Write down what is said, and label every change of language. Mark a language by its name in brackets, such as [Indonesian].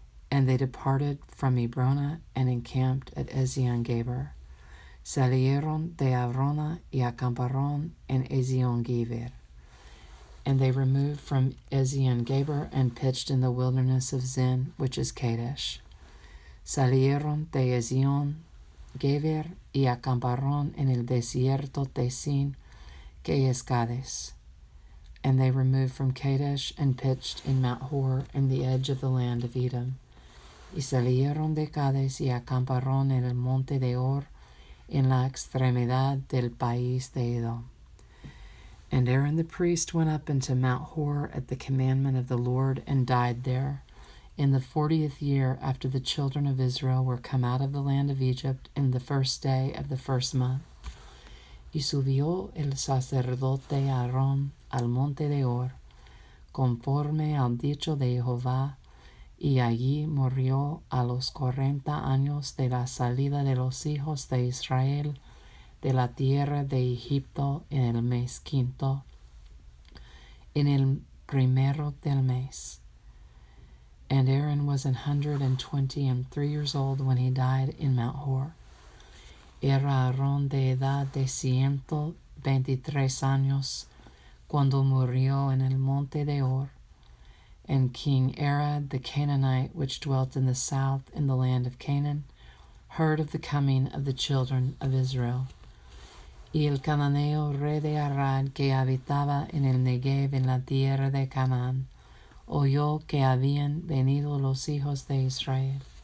[English] And they departed from Ebrona and encamped at Ezion-Geber. [Spanish] Salieron de Abrona y acamparon en Ezion-Geber. [English] And they removed from Ezion-Geber and pitched in the wilderness of Zin, which is Kadesh. [Spanish] Salieron de Ezion-Geber y acamparon en el desierto de Zin, que es Cades. [English] And they removed from Kadesh and pitched in Mount Hor in the edge of the land of Edom. [Spanish] Y salieron de Cades y acamparon en el monte de Hor, en la extremidad del país de Edom. [English] And Aaron the priest went up into Mount Hor at the commandment of the Lord and died there, in the 40th year after the children of Israel were come out of the land of Egypt, in the first day of the first month. [Spanish] Y subió el sacerdote Aarón al monte de Hor, conforme al dicho de Jehová, y allí murió a los 40 años de la salida de los hijos de Israel de la tierra de Egipto en el mes quinto, en el primero del mes. [English] And Aaron was 123 years old when he died in Mount Hor. [Spanish] Era Aarón de edad de 123 años cuando murió en el monte de Hor. [English] And King Arad the Canaanite, which dwelt in the south in the land of Canaan, heard of the coming of the children of Israel. [Spanish] Y el cananeo rey de Arad, que habitaba en el Negev en la tierra de Canaán, oyó que habían venido los hijos de Israel.